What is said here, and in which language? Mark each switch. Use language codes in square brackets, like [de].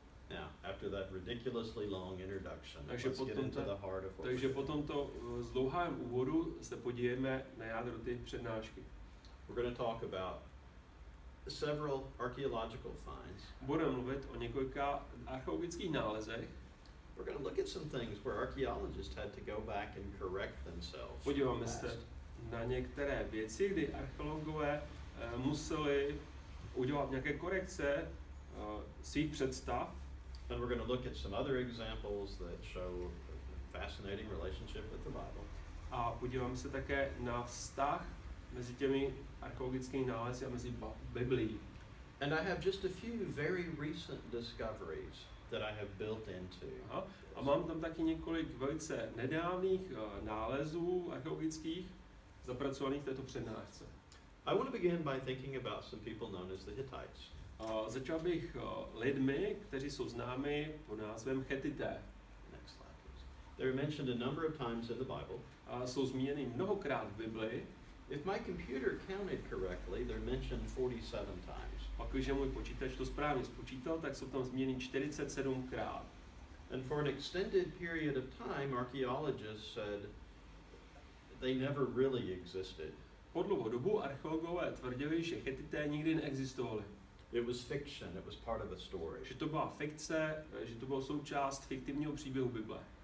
[en] Now, after that ridiculously long introduction, [cs] takže [en] let's get into the heart of what [cs] takže po tomto zdlouhavém úvodu se podíváme na jádro té přednášky. [en] We're going to talk about several archaeological finds. [cs] Budeme mluvit o několika archeologických nálezech. [en] We're going to look at some things where archaeologists had to go back and correct themselves. [cs] Podíváme se na některé věci, kdy archeologové museli udělat nějaké korekce svých představ. [en] And we're going to look at some other examples that show a fascinating relationship with the Bible. [cs] A podíváme se také na vztah mezi těmi archeologickými nálezy a mezi Biblií. [en] And I have just a few very recent discoveries that I have built into. [cs] A mám tam taky několik velice nedávných nálezů archeologických zapracovaných v této přednášce. [en] I want to begin by thinking about some people known as the Hittites. [cs] Začal bych lidmi, kteří jsou známi pod názvem Chetité. [en] Next slide, please. They're mentioned a number of times in the Bible. [cs] Jsou zmíněny mnohokrát v Bibli. [en] If my computer counted correctly, they're mentioned 47 times. [cs] Pak, když můj počítač to správně spočítal, tak jsou tam zmíněny 47krát. [en] And for an extended period of time, archaeologists said they never really existed. [cs] Po dlouhou dobu archeologové tvrdili, že Chetité nikdy neexistovali. [en] It was fiction, it was part of a story. [cs] Že to byla fikce, že to byla součást fiktivního příběhu Bible.